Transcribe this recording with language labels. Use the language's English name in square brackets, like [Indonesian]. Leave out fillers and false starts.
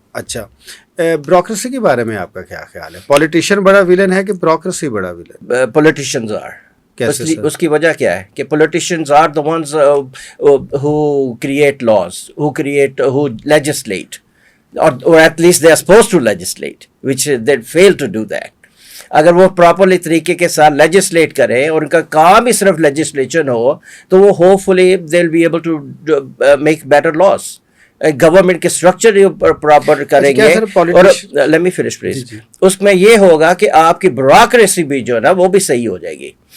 [Urdu] اچھا، بیوروکریسی کے بارے میں آپ کا کیا خیال ہے؟ پولیٹیشین بڑا ولن ہے کہ بیوروکریسی بڑا ولن؟ [English] Politicians are. [Urdu] اس کی وجہ کیا ہے کہ [English] politicians are the ones who create laws, who legislate, or at least they are supposed to legislate, which they fail to do that. [Urdu] اگر وہ پراپرلی طریقے کے ساتھ لیجسلیٹ کریں اور ان کا کام ہی صرف لیجسلیشن ہو تو وہ [English] Hopefully they will be able to make better laws. [Urdu] Government کے اسٹرکچر پراپر کریں گے. اور [English] Let me finish please. [Urdu] اس میں یہ ہوگا کہ آپ کی بیوروکریسی بھی جو ہے نا وہ بھی صحیح ہو جائے گی.